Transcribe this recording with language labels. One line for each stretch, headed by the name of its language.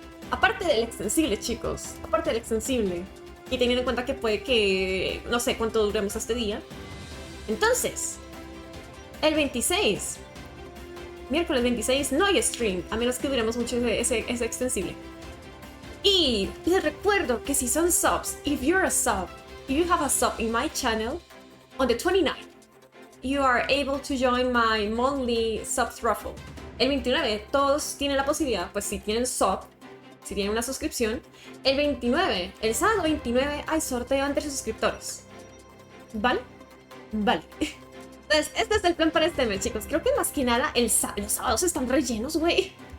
Spanish: Aparte del extensible, chicos. Aparte del extensible. Y teniendo en cuenta que puede que. No sé cuánto duremos este día. Entonces. El 26. Miércoles 26 no hay stream. A menos que duremos mucho ese extensible. Y les recuerdo que si son subs,
English: if you have a sub in my channel, on the 29th, you are able to join my monthly subs raffle.
Spanish: El 29, todos tienen la posibilidad, pues si tienen sub, si tienen una suscripción, el 29, el sábado 29, hay sorteo entre suscriptores. ¿Vale? Vale. Entonces, este es el plan para este mes, chicos. Creo que más que nada, los sábados están rellenos, güey.